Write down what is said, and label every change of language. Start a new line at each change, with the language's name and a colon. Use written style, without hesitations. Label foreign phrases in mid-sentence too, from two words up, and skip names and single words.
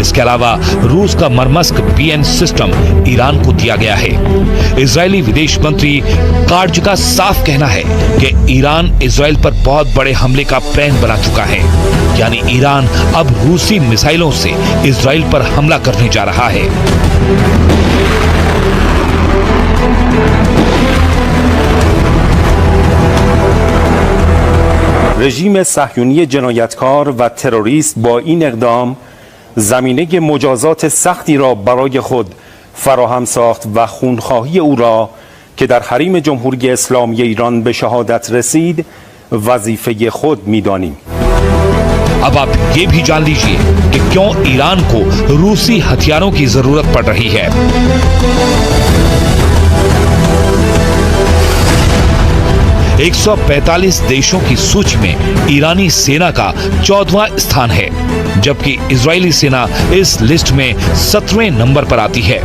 Hindi: इसके अलावा रूस का मरमस्क BN सिस्टम ईरान को दिया गया है। इजरायली विदेश मंत्री कार्ज का साफ कहना है कि ईरान इजराइल पर बहुत बड़े हमले का प्लान बना चुका है, यानी ईरान अब रूसी मिसाइलों से इजराइल पर हमला करने जा रहा है।
Persian: رژیم صهیونی جنایتکار و تروریست با این اقدام زمینه مجازات سختی را برای خود فراهم ساخت و خونخواهی او را که در حریم جمهوری اسلامی ایران به شهادت رسید وظیفه خود میدانی.
Hindi: अब आप ये भी जान लीजिए कि क्यों ईरान को रूसी हथियारों की जरूरत पड़ रही है। 145 देशों की सूची में ईरानी सेना का 14वां स्थान है, जबकि इजरायली सेना इस लिस्ट में 17वें नंबर पर आती है।